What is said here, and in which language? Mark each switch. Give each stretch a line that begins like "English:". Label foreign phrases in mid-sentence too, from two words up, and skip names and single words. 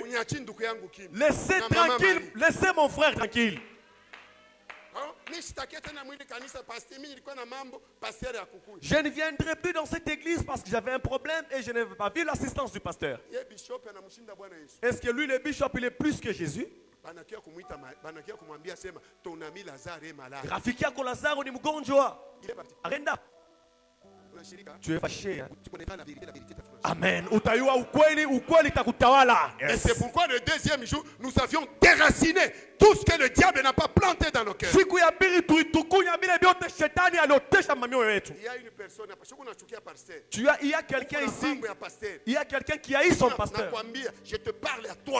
French: Laissez tranquille, laissez mon frère tranquille. Je ne viendrai plus dans cette église parce que j'avais un problème et je n'avais pas vu l'assistance du pasteur. Est-ce que lui, le bishop, il est plus que Jésus?
Swahili: Rafiki yako Lazaro ni mgonjwa.
French: Arenda. Tu es fâché, hein? Amen.
Swahili: Utayua ukweli, ukweli takutawala.
French: Et c'est pourquoi le deuxième jour, nous avions déraciné tout ce que le diable n'a pas planté dans nos cœurs. Il y a une personne, il y a quelqu'un ici. Il y a quelqu'un qui haït son pasteur. Je te parle à toi.